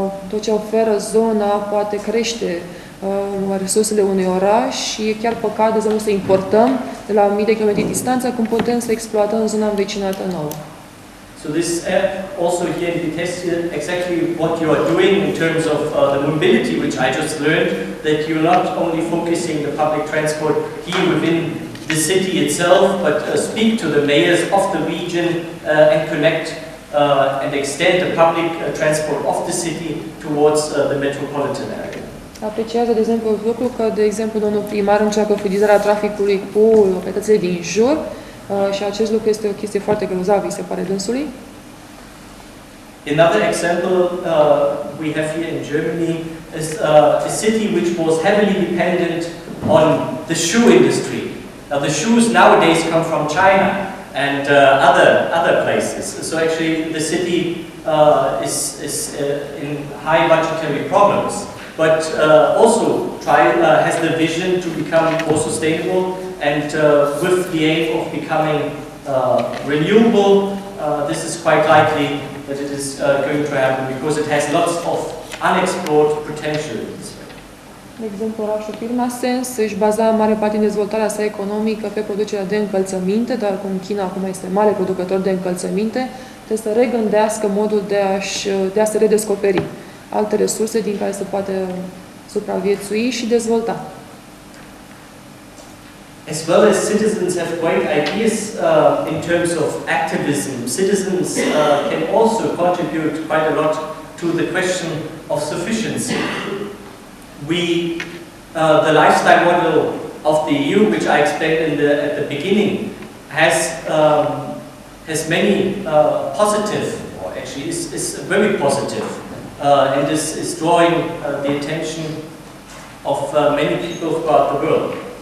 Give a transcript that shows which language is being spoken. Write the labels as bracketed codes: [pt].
[ro] Tot ce oferă zona poate crește resursele unui oraș și e chiar păcat, de exemplu, să importăm de la mii de kilometri distanță când putem să exploatăm zona învecinată nouă. [en] So this also here in Vitesse, exactly what you are doing in terms of the mobility, which I just learned, that you're not only focusing the public transport here within the city itself, but speak to the mayors of the region and connect and extend the public transport of the city towards the metropolitan area. [ro] Apreciază, de exemplu, lucru că, de exemplu, domnul primar încearcă fluidizarea traficului cu localitățile din jur și acest lucru este o chestie foarte grozavă, îi se pare dânsului. [en] Another example we have here in Germany is a city which was heavily dependent on the shoe industry. Now the shoes nowadays come from China and other places. So actually the city is in high budgetary problems, but also has the vision to become more sustainable and with the aim of becoming renewable. This is quite likely that it is going to happen because it has lots of unexplored potential. [ro] De exemplu, orașul Pirmasens își baza în mare parte în dezvoltarea sa economică pe producerea de încălțăminte, dar cum China acum este mare producător de încălțăminte, trebuie să regândească modul de a se redescoperi alte resurse din care se poate supraviețui și dezvolta. [en] As well as citizens have great ideas in terms of activism, citizens can also contribute quite a lot to the question of sufficiency. The lifestyle model of the EU, which I explained at the beginning, has many positive, or actually is very positive, and is drawing the attention of many people throughout the world.